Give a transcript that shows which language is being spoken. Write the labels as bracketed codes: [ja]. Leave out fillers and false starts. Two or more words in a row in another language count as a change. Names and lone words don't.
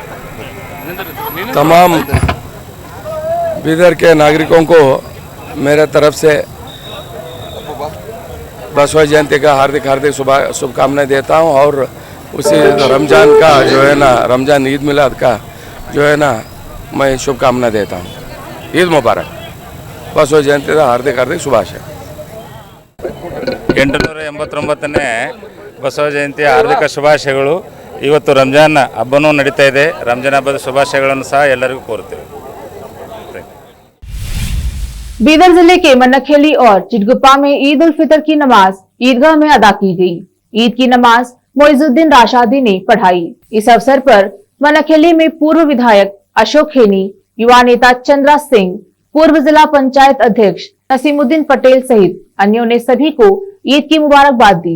[hi] तमाम बीदर के नागरिकों को मेरे तरफ से बसवा जयंती का हार्दिक हार्दिक शुभकामनाएं देता हूं और उसी रमज़ान का जो है ना, रमज़ान ईद मिलाद का जो है ना, मैं शुभकामनाएं देता हूं। ईद मुबारक, बसवा जयंती का हार्दिक हार्दिक शुभाशय। [kn] 889ನೇ ಬಸವ ಜಯಂತಿಯ ಹಾರ್ದಿಕ ಶುಭಾಶಯಗಳು। ಇವತ್ತು ರಂಜಾನ್ ಹಬ್ಬನೂ ನಡೀತಾ ಇದೆ, ರಂಜಾನ್ ಹಬ್ಬದ ಶುಭಾಶಯಗಳನ್ನು ಸಹ ಎಲ್ಲರಿಗೂ ಕೋರುತ್ತೇವೆ। [hi] बीदर जिले के मन्नखेली और चिटगुप्पा में ईद उल फितर की नमाज ईदगाह में अदा की गई। ईद की नमाज मोइजुद्दीन राशादी ने पढ़ाई। इस अवसर पर मन्नखेली में पूर्व विधायक अशोक खेनी, युवा नेता चंद्रा सिंह, पूर्व जिला पंचायत अध्यक्ष नसीमुद्दीन पटेल सहित अन्यों ने सभी को ईद की मुबारकबाद दी।